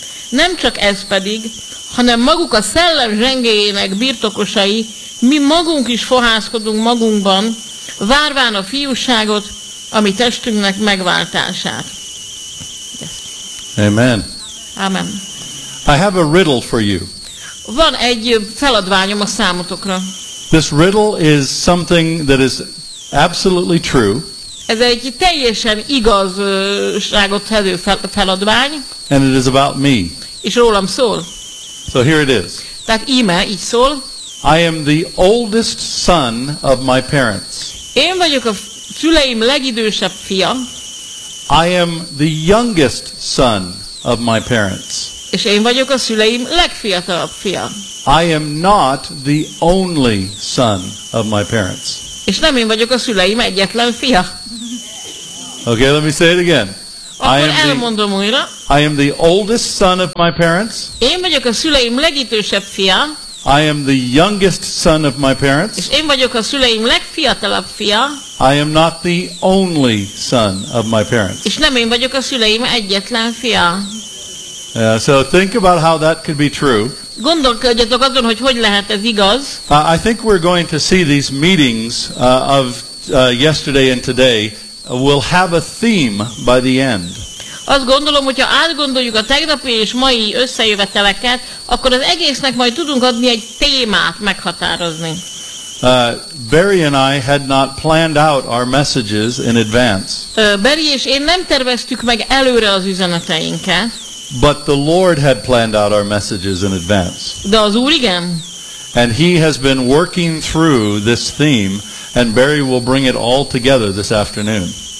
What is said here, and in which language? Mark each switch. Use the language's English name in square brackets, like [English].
[Hungarian] Nem csak ez pedig, hanem maguk a szellem zsengéjének birtokosai, mi magunk is fohászkodunk magunkban, várván a fiúságot, a mi testünknek megváltását. [English] Yes. Amen. [Hungarian] Amen. [English] I have a riddle for you. [Hungarian] Van egy feladványom a számotokra. [English] This riddle is something that is absolutely true. [Hungarian] Ez egy teljesen igazságot tevő feladvány. [English] And it is about me. [Hungarian] És rólam szól. [English] So here it is. [Hungarian] Tehát íme, így szól. [English] I am the oldest son of my parents. [Hungarian] Én vagyok a szüleim legidősebb fia. [English] I am the youngest son of my parents. [Hungarian] És én vagyok a szüleim legfiatalabb fia. [English] I am not the only son of my parents. [Hungarian] És nem én vagyok a szüleim egyetlen fia. [English] Okay, let me say it again. [Hungarian] akkor elmondom újra. [English] I am the oldest son of my parents. [Hungarian] Én vagyok a szüleim legidősebb fia. [English] I am the youngest son of my parents. [Hungarian] És én vagyok a szüleim legfiatalabb fia. [English] I am not the only son of my parents. [Hungarian] És nem én vagyok a szüleim egyetlen fia. [English] So think about how that could be true. [Hungarian] Gondolkodjatok azon, hogy hogy lehet ez igaz. [English] I think we're going to see these meetings of yesterday and today will have a theme by the end. [Hungarian] Azt gondolom, hogyha átgondoljuk a tegnapi és mai összejöveteleket, akkor az egésznek majd tudunk adni egy témát meghatározni. [English] Barry and I had not planned out our messages in advance. [Hungarian] Barry és én nem terveztük meg előre az üzeneteinket. [English] But the Lord had planned out our messages in advance. [Hungarian] De az Úr igen. [English] And he has been working through this theme, and Barry will bring it all together this afternoon.